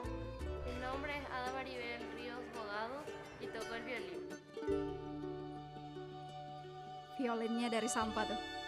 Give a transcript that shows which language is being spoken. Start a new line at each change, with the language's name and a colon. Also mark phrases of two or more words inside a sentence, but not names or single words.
Spanish: Mi nombre es Ada Maribel Ríos Bogado y toco el violín.
Indonesian: Violinnya dari sampah tuh.